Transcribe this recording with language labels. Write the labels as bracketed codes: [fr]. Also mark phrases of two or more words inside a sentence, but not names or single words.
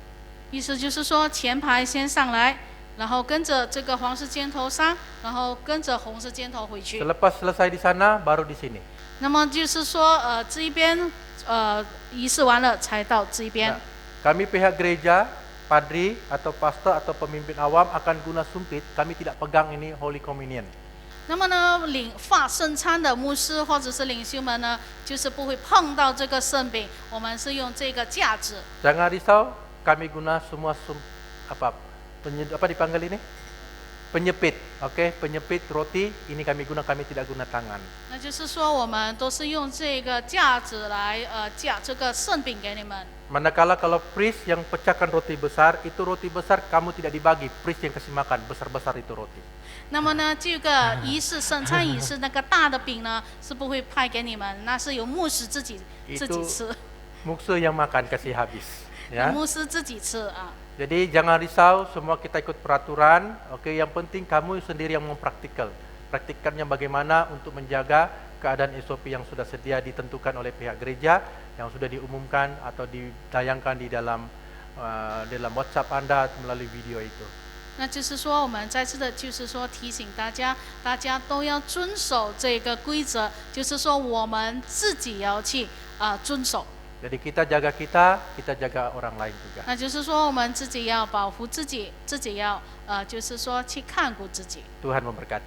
[zh] 意思就是说前排先上来，然后跟着这个黄色箭头上，然后跟着红色箭头回去。 [ms] Selepas selesai di sana, baru di sini. [zh] 那么就是说这一边仪式完了才到这一边。 [ms] Nah, kami pihak gereja, padri atau pastor atau pemimpin awam akan guna sumpit, kami tidak pegang ini [en] Holy Communion. [zh] 那么呢，发圣餐的牧师或者是领袖们呢，就是不会碰到这个圣饼，我们是用这个架子。 [ms] Jangan risau, kami guna semua apa dipanggil ini? Penyepit, oke? Penyepit roti ini kami guna, kami tidak guna tangan. [zh] 那就是说，我们都是用这个架子来架这个圣饼给你们。 [ms] Manakala kalau priest yang pecahkan roti besar, itu roti besar kamu tidak dibagi, priest yang kasih makan, besar-besar itu roti. [zh] 那么呢，这个仪式圣餐仪式那个大的饼呢，是不会派给你们，那是由牧师自己吃。 [ms] Musuh yang makan kasih habis, ya. [zh] 牧师自己吃啊。 [ms] Jadi jangan risau, semua kita ikut peraturan. Oke, yang penting kamu sendiri yang mempraktikal. Praktikannya bagaimana untuk menjaga keadaan SOP yang sudah sedia ditentukan oleh pihak gereja, yang sudah diumumkan atau ditayangkan di dalam WhatsApp Anda melalui video itu. [zh] 那就是说，我们再次的，就是说提醒大家，大家都要遵守这个规则，就是说我们自己要去遵守。 [ms] Jadi kita jaga kita jaga orang lain juga. [zh] 那就是说，我们自己要保护自己，自己要就是说去看顾自己。 [ms] Tuhan memberkati.